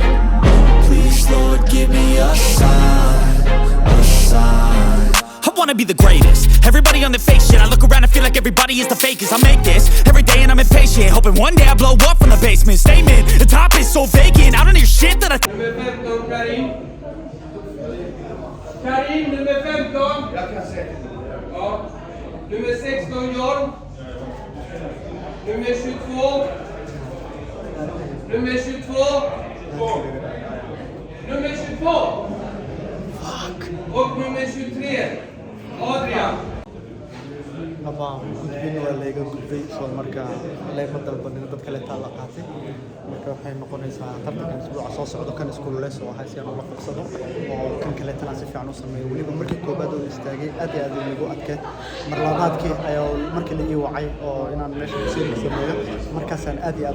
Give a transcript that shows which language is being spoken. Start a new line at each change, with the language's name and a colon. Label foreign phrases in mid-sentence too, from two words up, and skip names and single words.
English: Please, Lord, give me a sign, a sign. I wanna be the greatest. Everybody on the fake shit. I look around and feel like everybody is the fakest. I make this every day and I'm impatient, hoping one day I blow up from the basement. Statement, the top is so vacant. I don't hear shit that I
Swedish: Nummer 15, Karim. Karim, nummer 15. Ja. Nummer 16, John. Nummer 22. Nummer 22. Nummer 22. Och nummer 23. Adrian.
Somali: Aba gudbin waa laga gudbay soo marka leema dalbanin dad kale taa la qaatay marka waxay noqonaysaa tartankan isbuuca soo socdo kan iskuul lees oo haysi aan la qabsado oo kan kale tan si fiican u sameeyo waliba markii koobaad oo istaagay aad iyo aad ugu adkeed mar labaadkii ayaa markii la ii wacay oo inaan meesha ku sii sameeyo markaasaan aad iyo aad